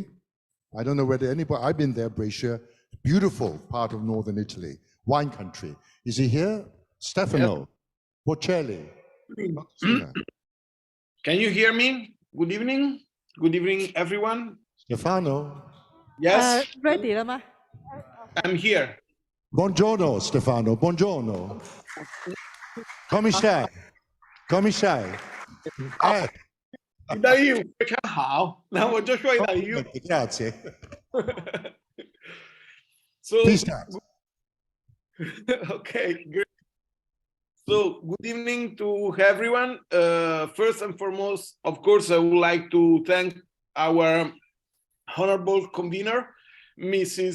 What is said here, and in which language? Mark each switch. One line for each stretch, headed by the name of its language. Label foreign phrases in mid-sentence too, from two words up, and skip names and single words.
English: I don't know whether anybody, I've been there, Brescia, beautiful part of northern Italy, wine country. Is he here? Stefano Bocelli. Can you hear me? Good evening. Good evening, everyone. Stefano. Yes. Ready, Lama? I'm here.
Italian: Buongiorno, Stefano. Buongiorno. Come stai? Come stai?
Chinese: 意大利语非常好，那我就说意大利语。
Italian: Grazie.
English: So, Please start. Okay, great. So, good evening to everyone. First and foremost, of course, I would like to thank our honorable convener, Mrs.